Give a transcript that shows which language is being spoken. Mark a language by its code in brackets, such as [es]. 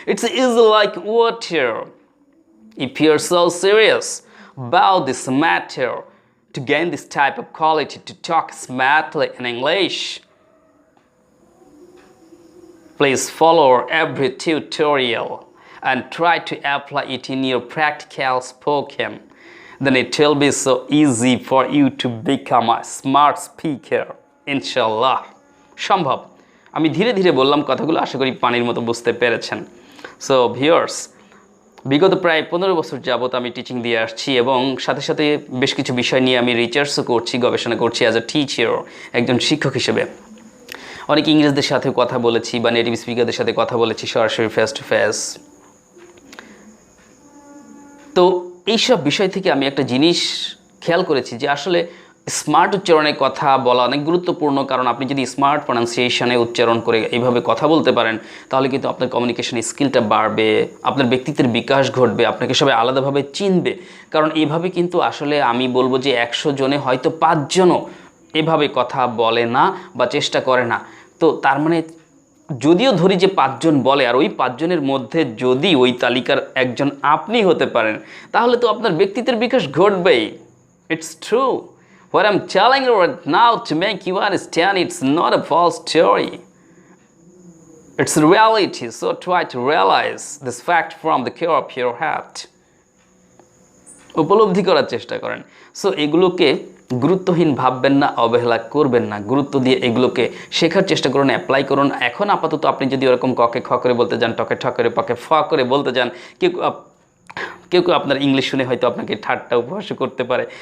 [en] It's easy like water. If you're so serious about this matter, to gain this type of quality to talk smartly in English, please follow every tutorial and try to apply it in your practical spoken. Then it will be so easy for you to become a smart speaker. [bn] Inshallah. সম্ভব। আমি ধীরে ধীরে বললাম কথাগুলো, আশা করি পানির মতো বুঝতে পেরেছেন। [en] so viewers, [bn] বিগত প্রায় 15 বছর যাবত আমি টিচিং দিয়ে আসছি এবং সাথে সাথে বেশ কিছু বিষয় নিয়ে আমি রিসার্চও করছি, গবেষণা করছি [en] as a teacher, [bn] একজন শিক্ষক হিসেবে। অনেক ইংরেজদের সাথে কথা বলেছি বা নেটিভ স্পিকারদের সাথে কথা বলেছি সরাসরি [en] Face to face. [bn] তো এইসব বিষয় থেকে আমি একটা জিনিস খেয়াল করেছি যে আসলে স্মার্ট উচ্চারণে কথা বলা অনেক গুরুত্বপূর্ণ, কারণ আপনি যদি স্মার্ট প্রনাউন্সিয়েশনে উচ্চারণ করে এইভাবে কথা বলতে পারেন তাহলে কিন্তু আপনার কমিউনিকেশন স্কিলটা বাড়বে, আপনার ব্যক্তিত্বের বিকাশ ঘটবে, আপনাকে সবাই আলাদাভাবে চিনবে। কারণ এইভাবে কিন্তু আসলে আমি বলবো যে 100 জনে হয়তো 5 জনও এভাবে কথা বলে না বা চেষ্টা করে না। তো তার মানে যদিও ধরি যে 5 জন বলে আর ওই 5 জনের মধ্যে যদি ওই তালিকার একজন আপনি হতে পারেন তাহলে তো আপনার ব্যক্তিত্বের বিকাশ ঘটবেই। [en] It's true. What I'm telling you right now to make you understand, it's not a false story. It's reality. So try to realize this fact from the core of your heart. [bn] উপলব্ধি করার চেষ্টা করেন। So এগুলোকে গুরুত্বহীন ভাববেন না, অবহেলা করবেন না, গুরুত্ব দিয়ে এগুলোকে শেখার চেষ্টা করুন, অ্যাপ্লাই করুন। এখন আপাতত আপনি যদি ওরকম ককে খ করে বলতে যান, টকে ঠ করে, পকে ফ করে বলতে যান, কেউ কেউ আপনার ইংলিশ শুনে হয়তো আপনাকে ঠাট্টা উপহাস করতে পারে।